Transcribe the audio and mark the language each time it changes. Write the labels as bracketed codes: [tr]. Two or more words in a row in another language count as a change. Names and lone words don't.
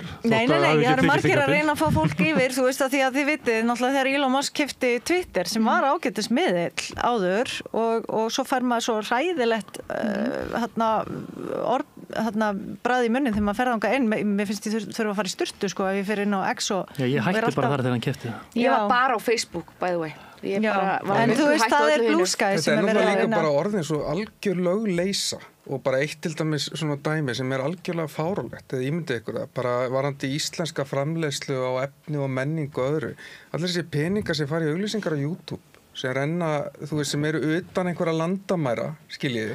[is] Nei, það eru margir að reyna að fá fólk yfir þú veist að því að þið vitið, náttúrulega þegar Elon Musk keypti Twitter sem var ágætis miðill áður og svo fær maður svo hræðilegt bragð í munnin þegar maður fer þangað inn mér finnst ég þurfa að fara í sturtu sko ef ég fer inn á X og ég hætti bara þar þegar hann keypti það Ég var bara á Facebook, [en] by the way en [is] þú veist, það er Blue Sky sem er verið að líka bara orðin svo algjör lögleysa og bara eitt til dæmis svona dæmi sem er algjörlega fáránlegt eða ímyndið ykkur það, bara varandi íslenska framleiðslu á efni og menningu og öðru allir þessi peningar sem fara í auglýsingar á YouTube sem renna, þú veist, sem eru utan einhverja landamæra, skiljiði.